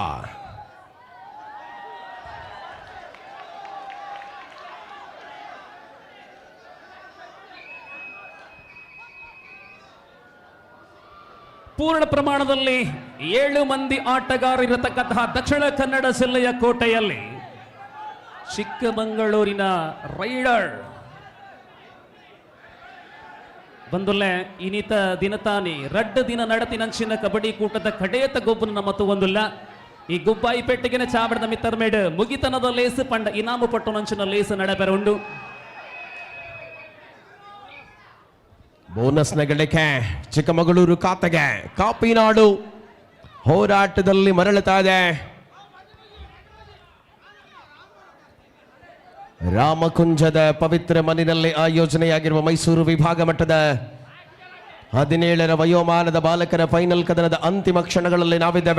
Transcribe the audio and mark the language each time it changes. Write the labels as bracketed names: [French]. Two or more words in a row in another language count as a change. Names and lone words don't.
[Kannada] ಪೂರ್ಣ ಪ್ರಮಾಣದಲ್ಲಿ 7 ಮಂದಿ ಆಟಗಾರರಿರತಕ್ಕಂತಹ ದಕ್ಷಿಣ ಕನ್ನಡ ಜಿಲ್ಲೆಯ ಕೋಟೆಯಲ್ಲಿ ಚಿಕ್ಕಮಗಳೂರಿನ ರೈಡರ್ [Tulu] ಬಂದುಲ್ಲೆ ಇನಿತ ದಿನತಾನಿ ರಡ್ಡು ದಿನ ನಡತಿನಂಚಿನ ಕಬಡ್ಡಿ ಕೂಟದ ಕಡೆಯತ ಗೊಬ್ಬನ ಮತ್ತು ಒಂದುಲ್ಲ ಈ ಗುಬ್ಬಾಯಿ ಪೆಟ್ಟಿಗೆನ ಚಾವಡದ ಮಿತ್ತರ್ಮೇಡ್ ಮುಗಿತನದ ಲೇಸು ಪಂಡ ಇನಾಮು ಪಟ್ಟು ನಂಚಿನ ಲೇಸು ನಡೆಬೆರ ಉಂಡು. [Kannada] ಬೋನಸ್ನ ಗಳಿಕೆ ಚಿಕ್ಕಮಗಳೂರು ಖಾತೆಗೆ. ಕಾಪಿನಾಡು ಹೋರಾಟದಲ್ಲಿ ಮರಳುತ್ತಾ ಇದೆ. ರಾಮಕುಂಜದ ಪವಿತ್ರ ಮನೆಯಲ್ಲಿ ಆಯೋಜನೆಯಾಗಿರುವ ಮೈಸೂರು ವಿಭಾಗ ಮಟ್ಟದ 17ರ ವಯೋಮಾನದ ಬಾಲಕರ ಫೈನಲ್ ಕದನದ ಅಂತಿಮ ಕ್ಷಣಗಳಲ್ಲಿ ನಾವಿದ್ದೇವೆ.